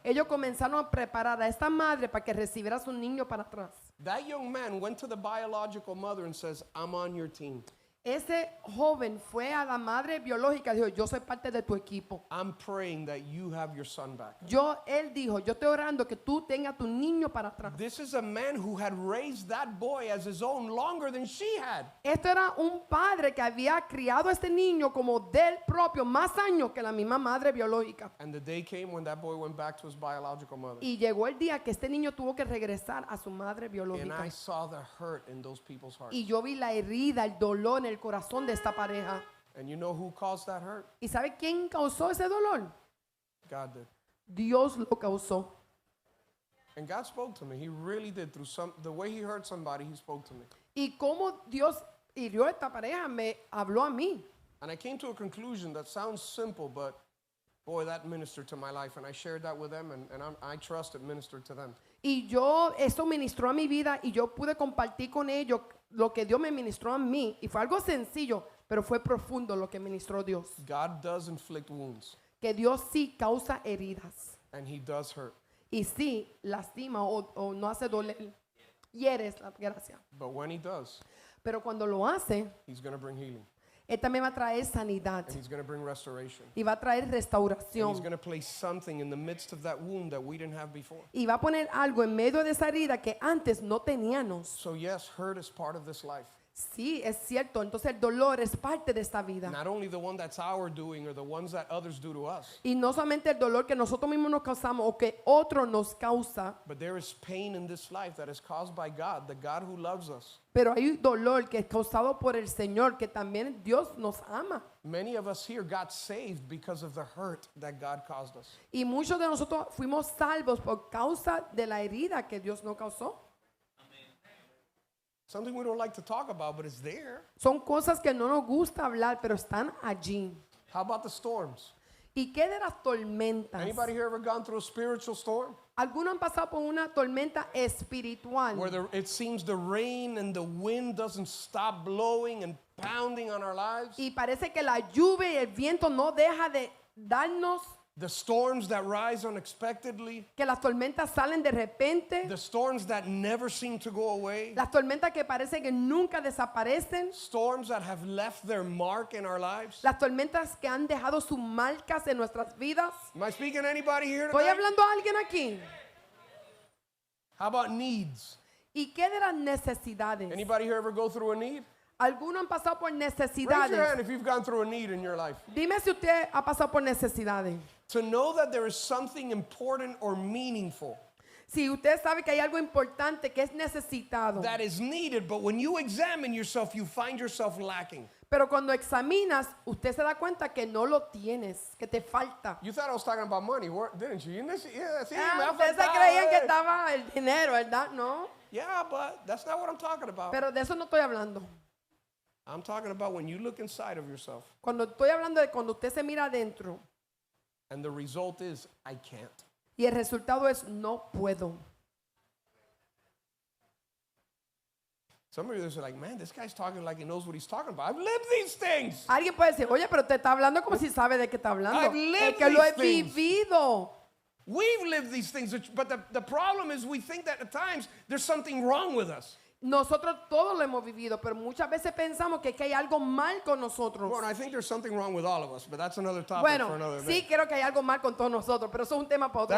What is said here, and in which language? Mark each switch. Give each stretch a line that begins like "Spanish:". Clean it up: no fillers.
Spanish: ellos comenzaron a preparar a esta madre para que recibiera a su niño para atrás.
English: That young man went to the biological mother and says, I'm on your team.
Spanish: Ese joven fue a la madre biológica y dijo, yo soy parte de tu equipo.
English: I'm praying that you have your son back.
Spanish: Él dijo, yo estoy orando que tú tengas tu niño para atrás.
English: This is a man who had raised that boy as his own longer than she had.
Spanish: Esto era un padre que había criado a este niño como del propio, más años que la misma madre biológica.
English: And the day came when that boy went back to his biological mother.
Spanish: Y llegó el día que este niño tuvo que regresar a su madre
English: And
Spanish: biológica.
English: I saw the hurt in those people's hearts.
Spanish: Y yo vi la herida, el dolor en el corazón de esta pareja.
English: And you know who caused that hurt?
Spanish: ¿Y sabe quién causó ese dolor?
English: God did.
Spanish: Dios lo causó.
English: And God spoke to me. He really did. Through the way he hurt somebody, he spoke to me.
Spanish: Y cómo Dios hirió a esta pareja me habló a mí.
English: And I came to a conclusion that sounds simple, but boy, that ministered to my life. And I shared that with them, and I trust it ministered to them.
Spanish: Y eso ministró a mi vida y yo pude compartir con ellos lo que Dios me ministró a mí. Y fue algo sencillo, pero fue profundo lo que ministró Dios.
English: God does inflict wounds,
Spanish: Que Dios sí causa heridas.
English: and he does hurt.
Spanish: Y sí lastima o no hace doler. Hieres la gracia.
English: But when he does,
Spanish: Pero cuando lo hace,
English: he's going to bring healing,
Spanish: Él también va a traer sanidad.
English: and he's going to bring restoration.
Spanish: Y va a traer
English: And
Spanish: restauración.
English: he's going to place something in the midst of that wound that we didn't have before.
Spanish: Y va a poner algo en medio de esa herida que antes no teníamos.
English: So yes, hurt is part of this life.
Spanish: Sí, es cierto. Entonces el dolor es parte de esta vida.
English: Not only the one that's our doing or the ones that others do to us,
Spanish: Y no solamente el dolor que nosotros mismos nos causamos o que otro nos causa,
English: but there is pain in this life that is caused by God, the God who loves us.
Spanish: pero hay dolor que es causado por el Señor, que también Dios nos ama.
English: Many of us here got saved because of the hurt that God caused us.
Spanish: Y muchos de nosotros fuimos salvos por causa de la herida que Dios nos causó.
English: Something we don't like to talk about, but it's there.
Spanish: Son cosas que no nos gusta hablar, pero están allí.
English: How about the storms?
Spanish: ¿Y qué de las tormentas?
English: Anybody here ever gone through a spiritual storm?
Spanish: Algunos han pasado por una tormenta espiritual.
English: Where it seems the rain and the wind doesn't stop blowing and pounding on our lives?
Spanish: Y parece que la lluvia y el viento no deja de darnos,
English: The storms that rise unexpectedly?
Spanish: que las tormentas salen de repente.
English: The storms that never seem to go away?
Spanish: Las tormentas que parece que nunca desaparecen.
English: Storms that have left their mark in our lives?
Spanish: Las tormentas que han dejado sus marcas en nuestras vidas.
English: Am I speaking to anybody here
Spanish: ¿Estoy
English: tonight?
Spanish: hablando a alguien aquí?
English: How about needs?
Spanish: ¿Y qué de las necesidades?
English: Anybody here ever go through a need?
Spanish: Algunos han pasado por
English: Raise your
Spanish: necesidades.
English: hand if you've gone through a need in your life.
Spanish: Dime si usted ha pasado por necesidades.
English: To know that there is something important or meaningful
Spanish: Si usted sabe que hay algo importante que es necesitado,
English: that is needed, but when you examine yourself, you find yourself lacking.
Spanish: pero cuando examinas, usted se da cuenta que no lo tienes, que te falta.
English: You thought I was talking about money, didn't you? Yeah, see, me
Spanish: Ustedes se faltaba, creían que eh. estaba el dinero, ¿verdad? No,
English: Yeah, but that's not what I'm talking about.
Spanish: pero de eso no estoy hablando.
English: I'm talking about when you look inside of yourself
Spanish: Cuando estoy hablando de cuando usted se mira adentro
English: and the result is, I can't.
Spanish: y el resultado es no puedo.
English: Some of you are like, man, this guy's talking like he knows what he's talking about. I've lived these things.
Spanish: Alguien puede decir, oye, pero te está hablando como si sabe de qué está hablando.
English: I've lived
Spanish: Es que lo he
English: these things.
Spanish: vivido.
English: We've lived these things, but the problem is we think that at times there's something wrong with us.
Spanish: Nosotros todos lo hemos vivido, pero muchas veces pensamos que hay algo mal con nosotros.
English: Well, I think there's something wrong with all of us, but that's another topic
Spanish: Bueno,
English: for another
Spanish: sí
English: day.
Spanish: creo que hay algo mal con todos nosotros, pero eso es un tema para otro